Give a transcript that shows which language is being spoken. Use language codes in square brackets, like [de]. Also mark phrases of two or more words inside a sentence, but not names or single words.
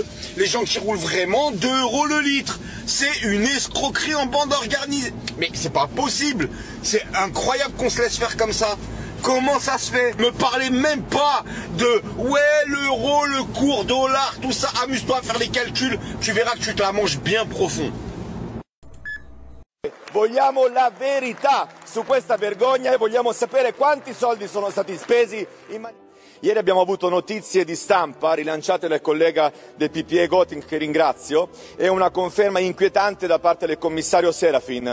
[fr] Les gens qui roulent vraiment 2 € le litre. C'est une escroquerie en bande organisée. Mais c'est pas possible. C'est incroyable qu'on se laisse faire comme ça. Comment ça se fait? Me parlez même pas de ouais l'euro, le cours dollar, tout ça. Amuse-toi à faire les calculs. Tu verras que tu te la manges bien profond. [it] Vogliamo la verità su questa vergogna e vogliamo sapere quanti soldi sono stati spesi in Ieri abbiamo avuto notizie di stampa rilanciate dal collega del PPE Götting, che ringrazio, e una conferma inquietante da parte del commissario Serafin.